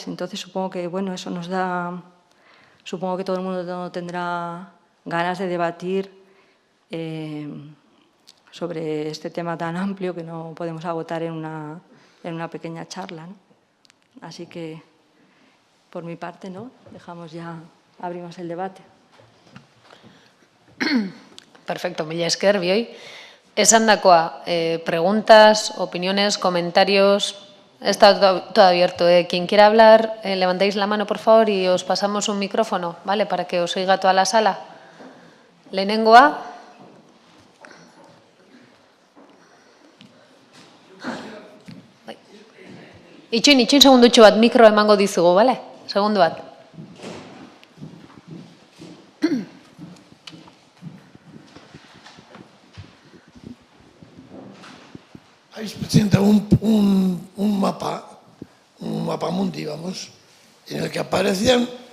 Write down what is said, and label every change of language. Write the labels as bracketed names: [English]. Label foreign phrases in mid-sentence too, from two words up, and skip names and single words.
[Spanish] Entonces, supongo que, bueno, eso nos da... Supongo que todo el mundo tendrá ganas de debatir sobre este tema tan amplio que no podemos agotar en una pequeña charla, ¿no? Así que, por mi parte, ¿no? Abrimos el debate. Perfecto, [Basque] mila esker, bioi. Esandakoa, [Spanish] preguntas, opiniones, comentarios... Está todo abierto. Quien quiera hablar, levantáis la mano, por favor, y os pasamos un micrófono, ¿vale? Para que os oiga toda la sala. [Basque] Lehenengoa. Itxoin segundutxo bat, mikro emango dizugu, ¿vale? Segundu bat. [Spanish] Habéis presentado un mapa mundi, vamos, en el que aparecían...